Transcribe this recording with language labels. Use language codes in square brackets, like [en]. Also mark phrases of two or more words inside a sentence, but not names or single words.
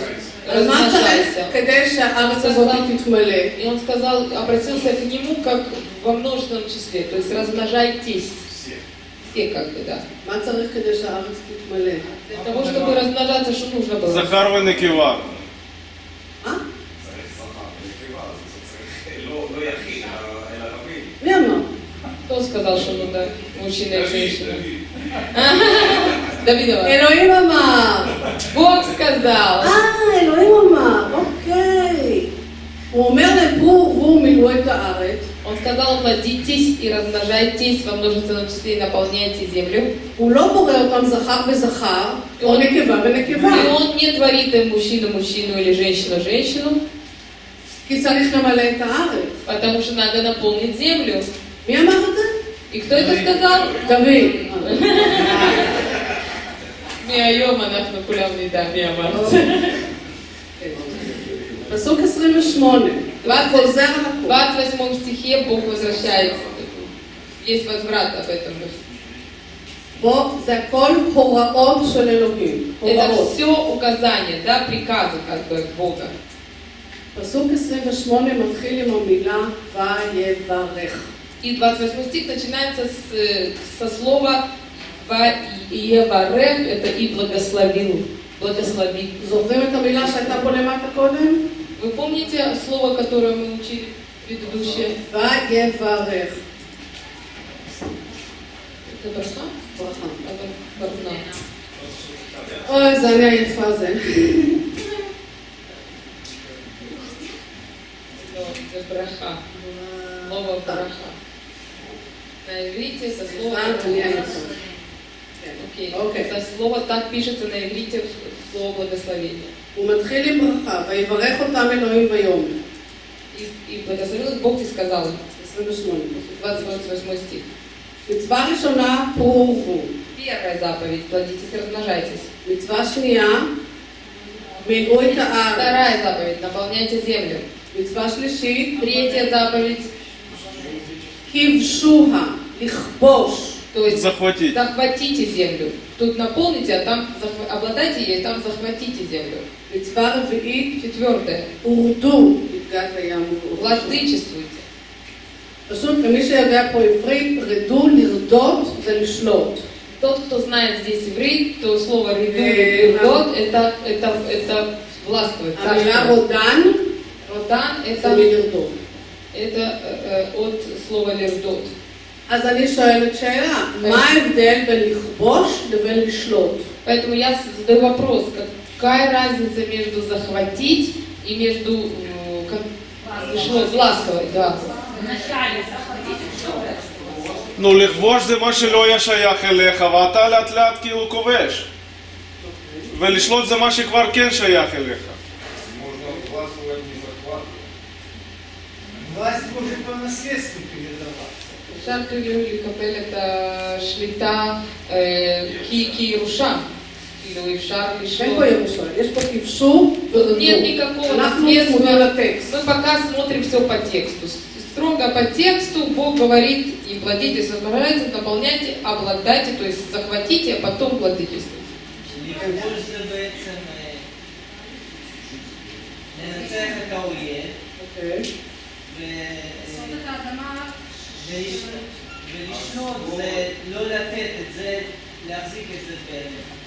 [he] אז מה צריך [ru] размножайся. [he] כדי שהארץ הזאת תתמלא? [ru] И он сказал, обратился к нему как во множественном числе, то есть размножайтесь. Все как бы, да. [he] מה צריך כדי שהארץ תתמלא? [ru] Для того, чтобы размножаться, что нужно было? [he] זכר ונקבה. מה? צריך זכר ונקבה, זה צריך לא יחיד, אלא רבים. מי אמר? [ru] Кто сказал, что нужно мужчина и женщина? Давидова. [he] אלוהים אמר. [ru] Бог сказал. [he] אלוהים אמר, אוקיי. הוא אומר להם פרו ורבו מילאו את הארץ. [ru] Он сказал, плодитесь и размножайтесь во множественном числе и наполняйте землю. [he] הוא לא בורא אותם זכר וזכר, או נקבה ונקבה. [ru] И он не творит им мужчину или женщину. [he] כי צריך למלא את הארץ. [ru] Потому что надо наполнить землю. [he] מי אמר את זה? [ru] И кто это сказал? [he] דוד. מהיום אנחנו כולם נדע מי אמר. פסוק 28. חוזר על [ru] В [he] הכל. [ru] 28 стихе Бог возвращается. Есть возврат об этом. [he] בוא, זה הכל הוראות של אלוהים. [ru] Это [he] הוראות. [ru] все указания, да, приказы как бы Бога. [he] פסוק 28 מתחיל עם המילה ויברך. [ru] И 28 стих начинается со слова «Ваеварех», это «и благословил», «благослови». [he] זוכרים את המילה שהייתה פה למטה קודם? [ru] Вы помните слово, которое мы учили предыдущее? [he] ויברך. [ru] Это браха? [he] ברכה. [ru] Барна. [he] אוי, זה אני היפה זה. [ru] Это браха. Слово браха. На иврите это слово [he] אני היפה. [ru] Окей. Окей. Это слово так пишется на иврите слово благословение. [he] הוא מתחיל עם ברכה, ויברך אותם אלוהים ביום. [ru] И благословил их Бог и сказал им. 28. 28 стих. [he] מצווה ראשונה, פרו ורבו. [ru] Первая заповедь. Плодитесь и размножайтесь. [he] מצווה שנייה, מילאו את הארץ. [ru] Вторая заповедь. Наполняйте землю. [he] מצווה שלישית, [ru] Третья заповедь. [he] כבשוה, לכבוש. [ru] То есть Захватить. захватите землю. Тут наполните, а там обладайте ей, там захватите землю. [he] מצווה רביעית, [ru] Четвертое. [he] הורדו לפגת הים. [ru] Владычествуйте. [he] פשוט, למי שיודע פה עברית, רדו, לרדות זה לשלוט. [ru] Тот, кто знает здесь иврит, то слово «риду» или «рдот» это властвует. [he] המילה רודן [ru] Родан [he] זה [ru] это [he] מלרדות. [ru] от слова «лердот». [he] אז אני שואלת שאלה, מה ההבדל בין לכבוש לבין לשלוט? [ru] Поэтому я задаю вопрос, какая разница между захватить и между властвовать, да. Вначале захватить, что [he] נו, לכבוש זה מה שלא היה שייך אליך, ואתה לאט לאט כאילו כובש. ולשלוט זה מה שכבר כן שייך אליך. [ru] Можно властвовать, не захватывать. Власть может по наследству передаваться. [he] אפשר כאילו לקבל את השליטה כירושה. כאילו אפשר אין לשלוט. פה ירושה, יש פה כבשו ורדו. [ru] Нет никакого [he] אנחנו [ru] наследства. [he] צמודים לטקסט. [ru] Мы пока смотрим все по тексту. Строго по тексту Бог говорит: и плодите, собирайте, наполняйте, обладайте, то есть захватите, а потом владычествуйте. [he] לכבוש זה בעצם לנצח את האויב אוקיי. ולשלוט זה לא לתת את זה, להחזיק את זה באמת.